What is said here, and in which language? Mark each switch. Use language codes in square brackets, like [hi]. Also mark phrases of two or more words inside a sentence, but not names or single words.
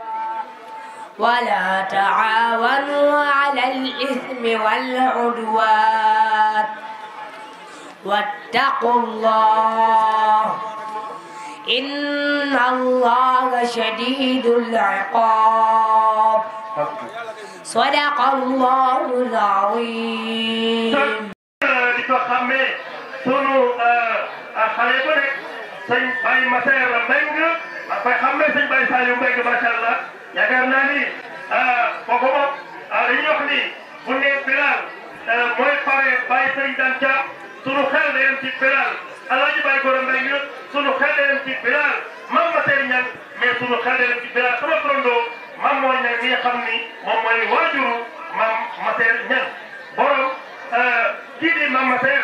[ar] ولا تعاونوا على الإثم والعدوان واتقوا الله إن الله شديد العقاب صدق الله العظيم [wo] di ko xamee sunu xale bu nekk sëñ Baye Massaer Mbengue ma koy xamee sëñ Baye Saliou Mbengue [ar] ما شاء الله [wo] yaakaar naa ni kooku moom dañuy wax ni bu ne Bilal mooy pare Baye Sëriñ Dan Thiam sunu xel day dem ci Bilal Alaaji Baye Gora Mbengue sunu xel day dem ci Bilal Mame Massaer Niang mais sunu xel day dem ci Bilal sama turandoo Mame Mor Niang mi nga xam ni moom mooy waajuru Mame Massaer Niang borom kii di Mame Massaer